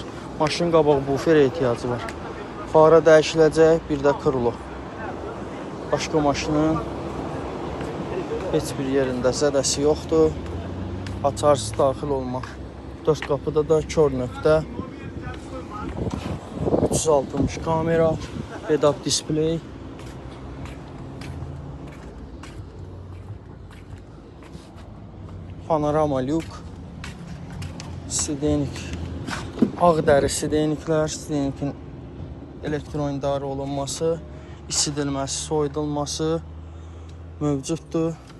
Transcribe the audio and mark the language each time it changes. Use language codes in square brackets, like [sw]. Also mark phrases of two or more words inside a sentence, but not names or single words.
[az] Maşın qabaq buferə ehtiyacı var. Fara dəyişiləcək, bir də krilo. Başqa maşının heç bir yerində zədəsi yoxdur. Açarsı daxil olmaq. 4 qapıda da kör nöqtə. 360 kamera, [en] head-up display. [az] Panorama lük. Sidenik. Ağ dəri sideniklər. Sidenikin elektron idarə olunması, isidilməsi, soyudulması mövcuddur.